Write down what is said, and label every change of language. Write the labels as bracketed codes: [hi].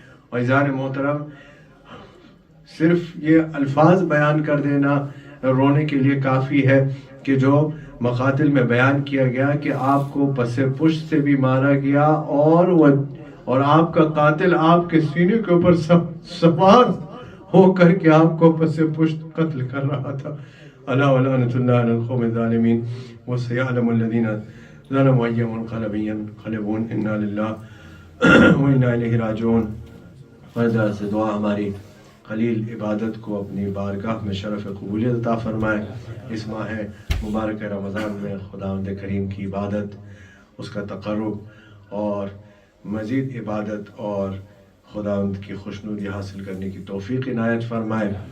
[ur] اور عزیزان محترم، صرف یہ الفاظ بیان کر دینا رونے کے لیے کافی ہے کہ جو مقاتل میں بیان کیا گیا کہ آپ کو پس پشت سے بھی مارا گیا اور آپ کا قاتل آپ کے سینے کے اوپر سوار ہو کر کے آپ کو پس پشت قتل کر رہا تھا. [ar] الا ولعنۃ اللہ علی القوم الظالمین وسيعلم الذین ظلموا أي منقلب ينقلبون. انا للہ وانا الیہ راجعون. [ur] اللہ سے دعا ہماری قلیل عبادت کو اپنی بارگاہ میں شرف قبولیت عطا فرمائے. اس ماہ مبارک رمضان میں خداوند کریم کی عبادت، اس کا تقرب اور مزید عبادت اور خداوند کی خوشنودی حاصل کرنے کی توفیق عنایت فرمائے.